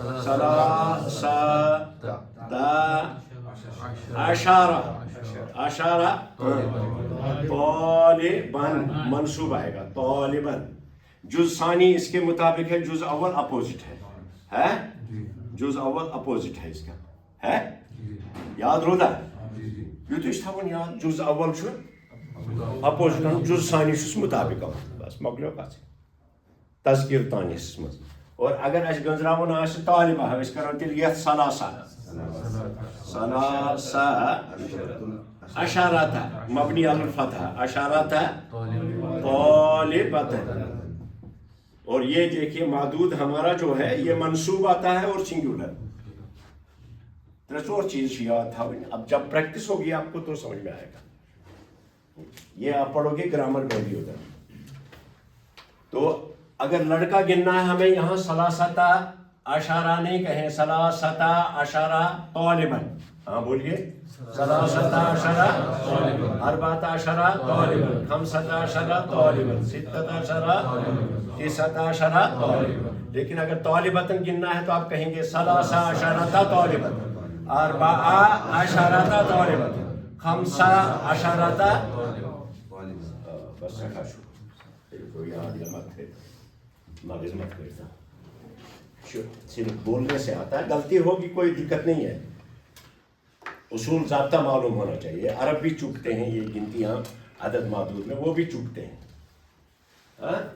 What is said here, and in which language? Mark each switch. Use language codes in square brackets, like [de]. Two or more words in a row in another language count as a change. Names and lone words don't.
[ur] اشارہ طالبن منصوب آئے گا طالبن. جز ثانی اس کے مطابق ہے, جز اول اپوزٹ ہے, جز اول اپوزٹ ہے اس کا ہے, [ks] یاد روزہ یوتھ تھاون یاد, جز اول چھُ اپوزٹ جز ثانی چھُس مطابق بس مۄکلیو کتھ تذکیر تانیس مز. [ur] اور اگر اس [ks] گنزراون آسہِ طالبہ أسۍ کرو تیٚلہِ یتھ [ar] ثلاثہ اشارتہ مبنی علی الفتح اشارتہ طالبۃ. [ur] اور یہ دیکھیے معدود ہمارا جو ہے یہ منصوب آتا ہے اور سنگولر. [ks] ژور چیز یاد تھاؤنی. [ur] اب جب پریکٹس ہوگی آپ کو تو سمجھ میں آئے گا. یہ آپ پڑھو گے گرامر میں بھی ادھر. تو اگر لڑکا گننا ہے ہمیں یہاں [ar] ثلاثہ اشارہ [ur] نہیں کہیں, [ar] ثلاثہ اشارہ طالباً. [ur] ہاں بولیے [ar] ثلاثة عشر أربعة عشر طالبا خمسة عشر طالبا ستة عشر تسعة عشر طالبا. [ur] لیکن اگر طالبتاً گننا ہے تو آپ کہیں گے [ar] ثلاثة عشرة طالبا أربعة عشرة طالبا خمسة عشرة. [ur] بس کوئی یاد مت ہے مغز مت کرتا, صرف بولنے سے آتا ہے. غلطی ہوگی کوئی دقت نہیں ہے, اصول ضابطہ معلوم ہونا چاہیے. عرب بھی چوکتے ہیں یہ گنتیاں عدد معدود میں, وہ بھی چوکتے ہیں.